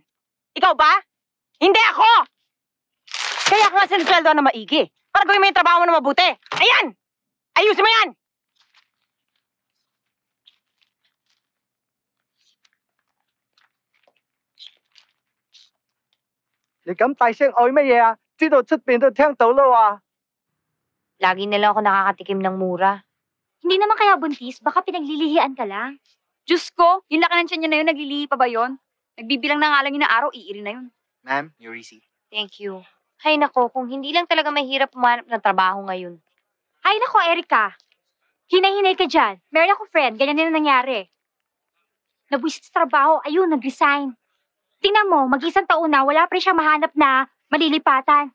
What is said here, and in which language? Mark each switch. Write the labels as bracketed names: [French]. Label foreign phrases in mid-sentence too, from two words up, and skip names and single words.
[Filipino] Ikaw ba? Hindi ako! Kaya ka nga sinisweldo na maigi para gawin mo yung trabaho mo na mabuti. Ayan! Ayusin mo yan! [Cantonese] Ni 咁大聲嗌乜嘢啊？知道出邊都聽到啦喎。 [Filipino] Lagi na lang ako nakakatikim ng mura. Hindi naman kaya buntis, baka pinaglilihian ka lang. Diyos ko, yung laki ng tiyan niya na yun, naglilihi pa ba yun? Nagbibilang na nga lang yun na araw, iiri na yun. [English] Ma'am, your receipt. Thank you. [Filipino] Hay nako, kung hindi lang talaga mahirap pumanap ng trabaho ngayon. Hay nako, Erika. Hinay-hinay ka dyan. Meron ako friend, ganyan din ang nangyari. Nabwisit sa trabaho, ayun, nag-resign. Tingnan mo, mag-isang taon na, wala pa rin siya mahanap na malilipatan.